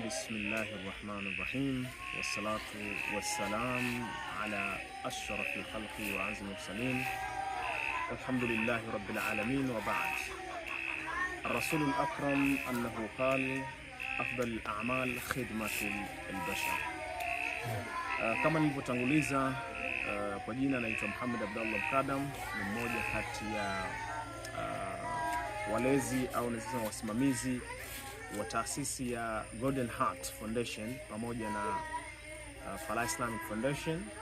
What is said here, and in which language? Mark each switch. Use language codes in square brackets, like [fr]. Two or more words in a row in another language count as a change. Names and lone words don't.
[ar] بسم الله الرحمن الرحيم. والصلاة والسلام على أشرف الخلق وأعظم المرسلين. الحمد لله رب العالمين وبعد. الرسول الأكرم أنه قال أفضل الأعمال خدمة البشر. [sw] Kama nilivyotanguliza, kwa jina naitwa Muhammad Abdallah Mkadam, ni mmoja kati ya walezi au nasema wasimamizi wa taasisi ya Golden Heart Foundation pamoja na Falah Islamic Foundation.